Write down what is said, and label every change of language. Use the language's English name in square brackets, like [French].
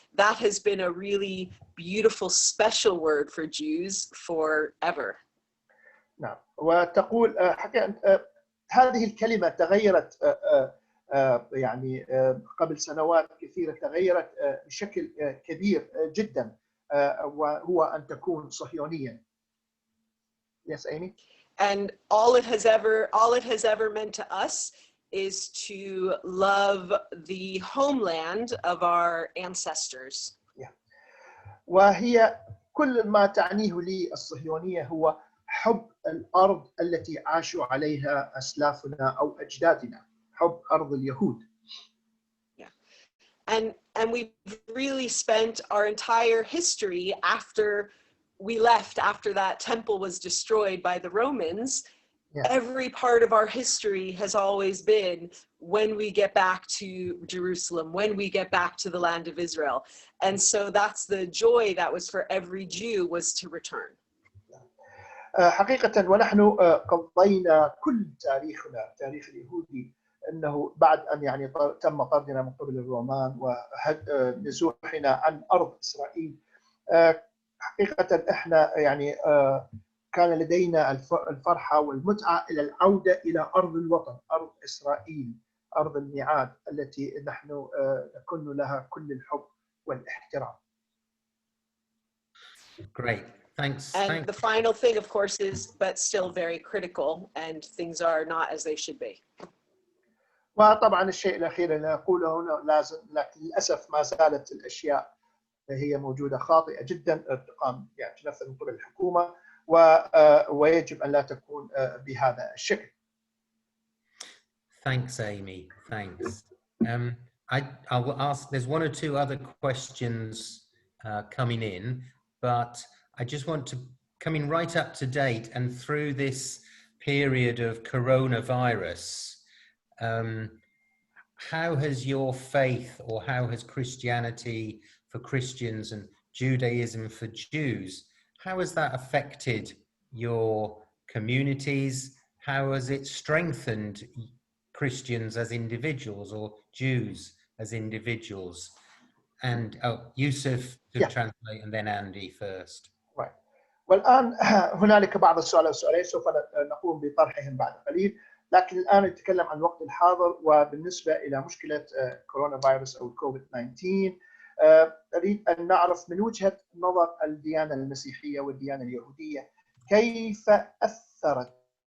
[English] That has been a really beautiful, special word for Jews forever. [Arabic] نعم، وتقول هذه الكلمة تغيرت يعني قبل سنوات كثيرة، تغيرت بشكل كبير جدا، وهو أن تكون صهيونيا. [English] Yes, Amy? And all it has ever meant to us is to love the homeland of our ancestors. Yeah. [Arabic] وهي كل ما تعنيه لي الصهيونية هو حب الأرض التي عاشوا عليها أسلافنا أو أجدادنا، حب أرض اليهود. [English] Yeah. And we've really spent our entire history after we left, after that temple was destroyed by the Romans. Yeah. Every part of our history has always been when we get back to Jerusalem, when we get back to the land of Israel. And so that's the joy that was for every Jew, was to return. [Arabic] حقيقة ونحن قضينا كل تاريخنا، تاريخ اليهودي، أنه بعد أن يعني تم طردنا من قبل الرومان ونزوحنا عن أرض إسرائيل، حقيقة إحنا يعني كان لدينا الفرحة والمتعة إلى العودة إلى أرض الوطن، أرض إسرائيل، أرض الميعاد التي نحن نكن لها كل الحب والاحترام. [English] Great, thanks. And the final thing, of course, is, but still very critical, and things are not as they should be. [Arabic] وطبعا الشيء الأخير اللي أقوله هنا لازم، لكن للأسف ما زالت الأشياء هي موجودة خاطئة جدا تقام يعني تنفذ من قبل الحكومة، ويجب أن لا تكون بهذا الشكل. [English] Thanks, Amy. Thanks. I will ask, there's one or two other questions coming in, but I just want to come in right up to date and through this period of coronavirus. How has your faith, or how has Christianity for Christians and Judaism for Jews, how has that affected your communities? How has it strengthened Christians as individuals or Jews as individuals? And Yusuf to translate, and then Andy first. Right. [Arabic] والآن هنالك بعض السؤال والسؤالين سوف نقوم بطرحهم بعد قليل، لكن الآن نتكلم عن الوقت الحاضر وبالنسبة إلى مشكلة كورونا فيروس أو كوفيد 19. أريد أن نعرف من وجهة نظر الديانة المسيحية والديانة اليهودية كيف أثرت